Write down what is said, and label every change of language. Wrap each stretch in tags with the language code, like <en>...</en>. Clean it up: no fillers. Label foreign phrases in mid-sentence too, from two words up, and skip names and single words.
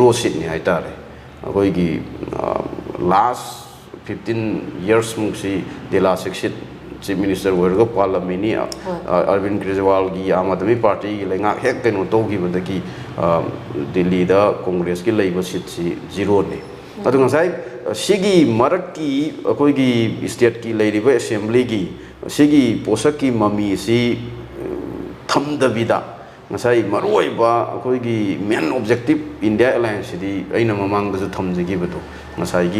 <mni>ꯁꯤꯠꯅꯤ ꯍꯥꯏꯇꯥꯔꯦ ꯑꯩꯈꯣꯏꯒꯤ ꯂꯥꯁ 15 yearsꯃꯨꯛꯁꯤ ꯗꯦꯂꯥ ꯁꯤꯠ</mni> <en>chief minister</en> <mni>ꯑꯣꯏꯔꯒ ꯄꯥꯜꯂꯝꯃꯤꯅꯤ ꯑꯔꯕꯤꯟ ꯀꯦꯖ꯭ꯔꯤꯋꯥꯜꯒꯤ आम आदमी पार्टी ꯂꯩꯉꯥꯛ ꯍꯦꯛ ꯀꯩꯅꯣ ꯇꯧꯈꯤꯕꯗꯒꯤ ꯗꯤꯜꯂꯤꯗ ꯀꯣꯡꯒ꯭ꯔꯦꯁꯀꯤ ꯂꯩꯕ ꯁꯤꯠꯁꯤ ꯖꯤꯔꯣꯅꯤ ꯑꯗꯨ ꯉꯁꯥꯏ ꯁꯤꯒꯤ ꯃꯔꯛꯀꯤ ꯑꯩꯈꯣꯏꯒꯤ ꯁ꯭ꯇꯦꯠꯀꯤ ꯂꯩꯔꯤꯕ ꯑꯦꯁꯦꯝꯕ꯭ꯂꯤꯒꯤ ꯁꯤꯒꯤ ꯄꯣꯠꯁꯛꯀꯤ ꯃꯃꯤꯁꯤ ꯊꯝꯗꯕꯤꯗ ꯉꯁꯥꯏ ꯃꯔꯨꯑꯣꯏꯕ ꯑꯩꯈꯣꯏꯒꯤ</mni> <en>main objective</en> <mni>ꯏꯟꯗꯤꯌꯥ ꯑꯦꯂꯥꯏꯟꯁꯁꯤꯗꯤ ꯑꯩꯅ ꯃꯃꯥꯡꯗꯁꯨ ꯊꯝꯖꯈꯤꯕꯗꯣ ꯉꯁꯥꯏꯒꯤ</mni>